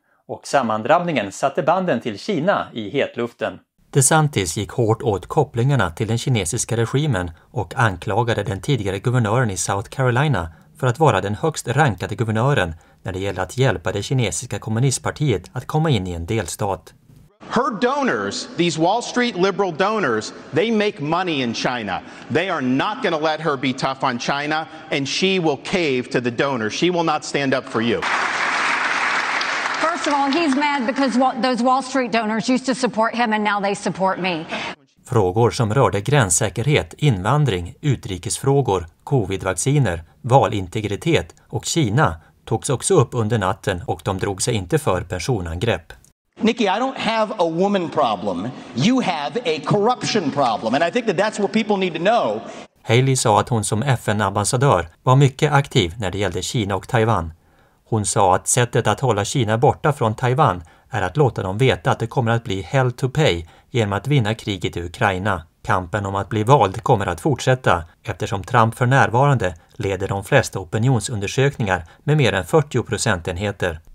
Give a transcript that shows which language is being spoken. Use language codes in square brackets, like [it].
[sv] Och sammandrabbningen satte banden till Kina i hetluften. DeSantis gick hårt åt kopplingarna till den kinesiska regimen och anklagade den tidigare guvernören i South Carolina för att vara den högst rankade guvernören när det gäller att hjälpa det kinesiska kommunistpartiet att komma in i en delstat. [en] Her donors, these Wall Street liberal donors, they make money in China. They are not going to let her be tough on China, and she will cave to the donors. She will not stand up for you. First of all, he's mad because those Wall Street donors used to support him and now they support me. [sv] Frågor som rörde gränssäkerhet, invandring, utrikesfrågor, covid-vacciner, valintegritet och Kina togs också upp under natten och de drog sig inte för personangrepp. [en] Nikki, I don't have a woman problem. You have a corruption problem. And I think that's what people need to know. [sv] Haley sa att hon som FN-ambassadör var mycket aktiv när det gällde Kina och Taiwan. Hon sa att sättet att hålla Kina borta från Taiwan är att låta dem veta att det kommer att bli [en] hell to pay [sv] genom att vinna kriget i Ukraina. Kampen om att bli vald kommer att fortsätta eftersom Trump för närvarande leder de flesta opinionsundersökningar med mer än 40 procentenheter.